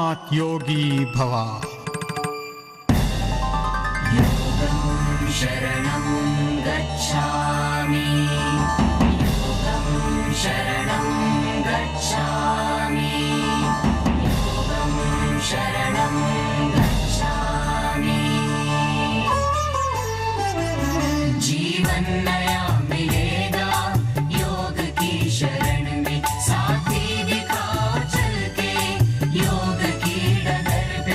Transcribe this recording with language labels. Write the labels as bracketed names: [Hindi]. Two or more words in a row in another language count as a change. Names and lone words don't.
[Sanskrit] योगी भवा। [Pali] शरणं गच्छामि, योगं शरणं गच्छामि, योगं शरणं गच्छामि। [Hindi] जीवन नया मिलेगा योग की शरण में, साथी दिखाओ चल के योग की डगर पे।